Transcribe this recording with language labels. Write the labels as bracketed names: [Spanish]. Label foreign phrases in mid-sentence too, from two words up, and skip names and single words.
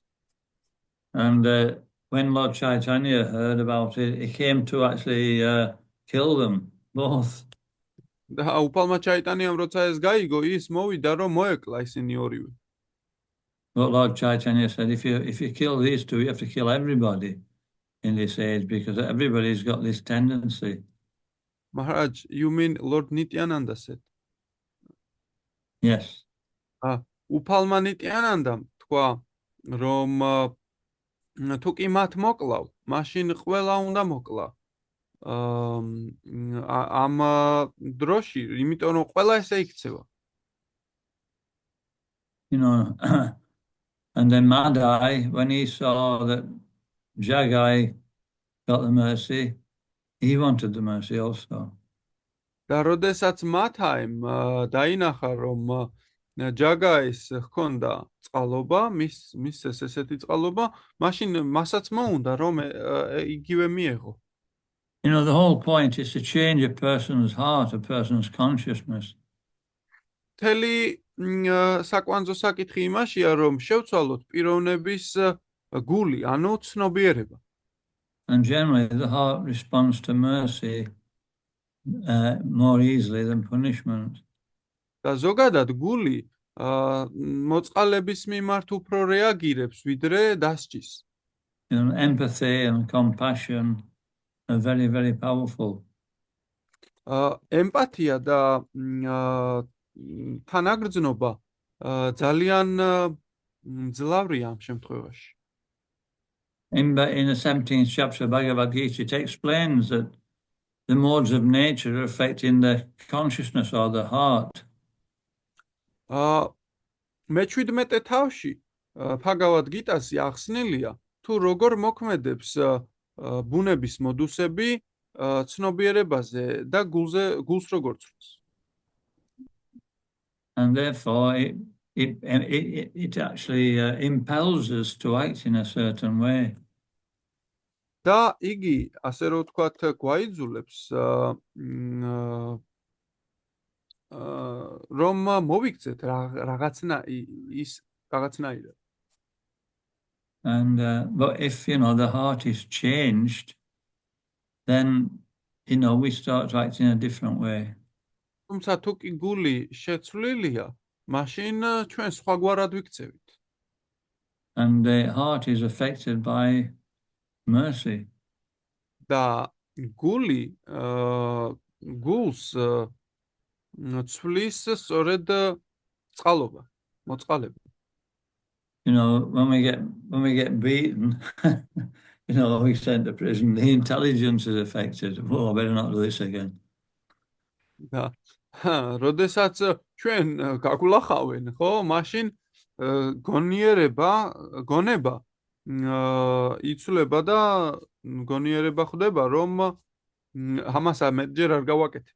[English] And when Lord Chaitanya heard about it, he came to actually kill them both. [Georgian] და უფალმა ჩაიტანიამ როცა ეს გაიგო, ის მოვიდა რომ მოეკლა ისინი ორივე. [English] But Lord Chaitanya said, if you kill these two, you have to kill everybody in this age, because everybody's got this tendency. Maharaj, you mean Lord Nityananda said? Yes. [Georgian] უფალმა ნიტიანანდამ თქვა, რომ თუ კი მათ მოკლავ, მაშინ ყველა უნდა მოკლა. ამ დროში, იმიტომ რომ ყველა ესე იქცევა. [English] And then Madai, when he saw that Jagai got the mercy, he wanted the mercy also. [Georgian] და როდესაც მათაიმ დაინახა, რომ ჯაგაის ჰქონდა წყალობა, მის ესეთი წყალობა, მაშინ მასაც მოუნდა, რომ იგივე მიეღო. [English] The whole point is to change a person's heart, a person's consciousness. [Georgian] მთელი საკვანძო საკითხი იმაშია, რომ შევცვალოთ პიროვნების გული, ანუ ცნობიერება. [English] And generally the heart responds to mercy more easily than punishment. [Georgian] და ზოგადად გული მოწყალების მიმართ უფრო რეაგირებს ვიდრე დასჯის. [English] Empathy and compassion are very, very powerful. [Georgian] ემპათია და თანაგრძნობა ძალიან მძლავრია ამ შემთხვევაში. [English] In the 17th chapter of Bhagavad Gita, it explains that the modes of nature are affecting the consciousness or the heart. [Georgian] მე-17 თავში Bhagavad Gita-ში ახსნილია, თუ როგორ მოქმედებს ბუნების მოდუსები ცნობიერებაზე და გულს როგორ ცვლის. [English] And therefore it actually impels us to act in a certain way. [Georgian] და იგი, ასე რომ ვთქვათ, გვაიძულებს რომ მოვიქცეთ რაღაცნაირად. [English] And but if the heart is changed, then we start to act in a different way. [Georgian] თუმცა თუ კი გული შეცვლილია, მაშინ ჩვენ სხვაგვარად ვიქცევით. [English] And the heart is affected by mercy. [Georgian] და გული გულს ცვლის სწორედ წყალობა, მოწყალება. [English] You know, when we get beaten, you know, we sent to prison, the intelligence is affected. Oh, I better not do this again. [Georgian] და როდესაც ჩვენ გაგულახავენ, ხო, მაშინ გონება იცვლება და გონიერება ხდება, რომ ამას მეტჯერ არ გავაკეთე.